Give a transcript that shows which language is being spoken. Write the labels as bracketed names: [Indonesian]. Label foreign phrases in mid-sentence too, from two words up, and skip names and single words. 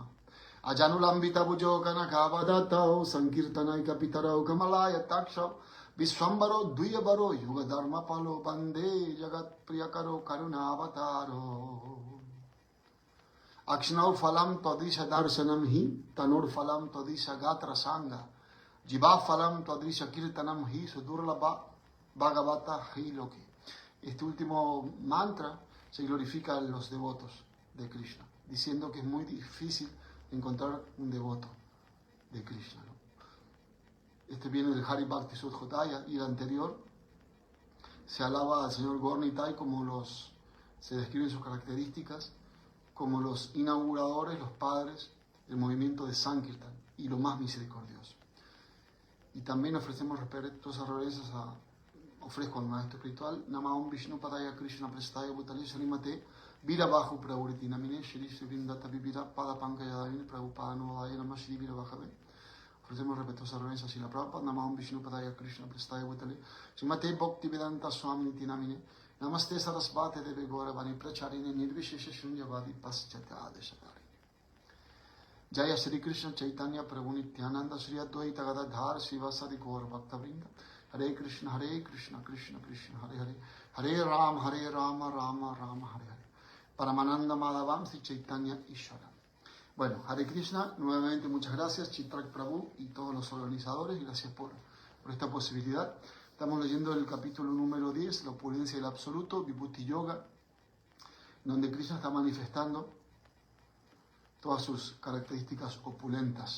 [Sanskrit] Ajanulambita bujo kanakavadattau sankirtanai kapitarau kamalaya takshav Vishwambaro duyabaro yuga dharma palo bande jagat priyakaro karunavataro. Akshnau phalam tadrisha darshanam hi tanur phalam tadrisha gatra sanga jiva phalam tadrisha kirtanam hi sudurlabha bhagavata hi loki. [Spanish] Este último mantra se glorifica en los devotos de Krishna, diciendo que es muy difícil encontrar un devoto de Krishna. Este viene del Hari Bhakti Sudhotaya, y el anterior se alaba al señor Gaur Nitai se describen sus características como los inauguradores, los padres del movimiento de Sankirtan y lo más misericordioso. Y también ofrecemos respetuosas reverencias ofrezco al maestro espiritual [Sanskrit] Namaum Vishnu Padaya Krishna Prestaya Bhutale Srimate Virabahu Prauriti Namine Shri Srivindata Vivira Pada Pankayadavine Prabhupada Novadaya Namah Shri Virabhave. [Spanish] Ofrecemos respetuosas reverencias a la Prabhupada [Sanskrit] Namaum Vishnu Padaya Krishna Prestaya Bhutale Srimate Bhakti Vedanta Swami Namine Namaste Sarasvate Deve Gauravani Pracharine Nirvishesha Shunyavadi Paschata Adeshatari. Jaya Shri Krishna Chaitanya Prabhu Nityananda Shri Advaita Gadadhar Srivasadi Gaur Bhaktavrinda. Hare Krishna Krishna Krishna Hare Hare Hare Rama Rama Rama Hare Hare Paramananda Madhavam Sri Chaitanya Ishvara. [Spanish] Bueno, Hare Krishna, nuevamente muchas gracias Chitrak Prabhu y todos los organizadores, gracias por esta posibilidad. Estamos leyendo el capítulo número 10, la opulencia del absoluto, Vibhuti Yoga, donde Krishna está manifestando todas sus características opulentas.